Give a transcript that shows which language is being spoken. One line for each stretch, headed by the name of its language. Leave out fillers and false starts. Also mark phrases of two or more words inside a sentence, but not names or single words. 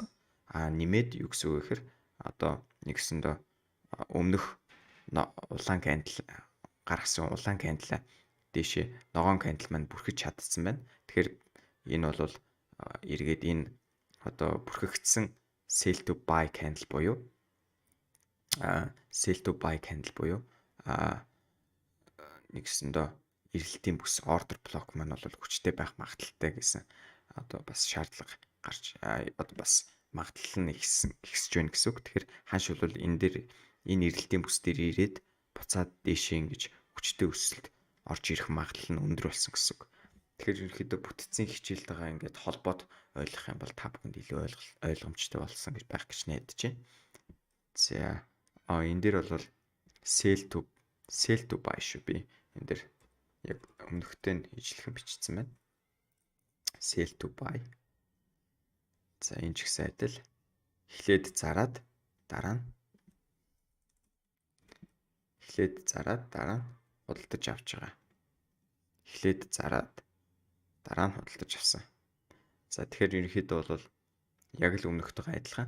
Mongolian: Нэмээд юу гэсэн үг вэ гэхээр одоо нэгсэндээ өмнөх улаан кандл гаргасан улаан кандлаа дээшээ ногоон кандл маань бүрхэж чадсан байна. Тэгэхээр энэ бол эргээд энэ одоо бүрхэгдсэн
English: sell to buy candle
Mongolian: буюу нэгсэндээ эрэлтийн бүс
English: order block
Mongolian: маань бол хүчтэй байх магадлалтай гэсэн одоо бас шаардлага гарч одоо бас магадлал нь ихсэж байна гэсэн үг. Тэгэхээр ханш бол энэ эрэлтийн бүс дээр ирээд буцаад дээшээ ингэж хүчтэй өсөлт орж ирэх магадлал нь өндөр болсон гэсэн үг. Тэгэхээр ерөнхийдөө бүтцийн хичээлтэйгээ ингээд холбоод ойлгох юм бол та бүхэнд илүү ойлгомжтой болсон гэж байх гэж найдаж байна. За энэ дээр бол
English: sell to buy
Mongolian: шүү би. Энэ дээр яг өмнөхтэй нь ижлэхэн бичсэн байна.
English: Sell to buy.
Mongolian: За энэ ч гэсэн адил эхлээд зараад дараа нь худалдаж авч байгаа. Эхлээд зараад дараа нь худалдаж авсан. За тэгэхээр ерөнхийдөө бол Яг л өмнөхтэйгээ адилхан.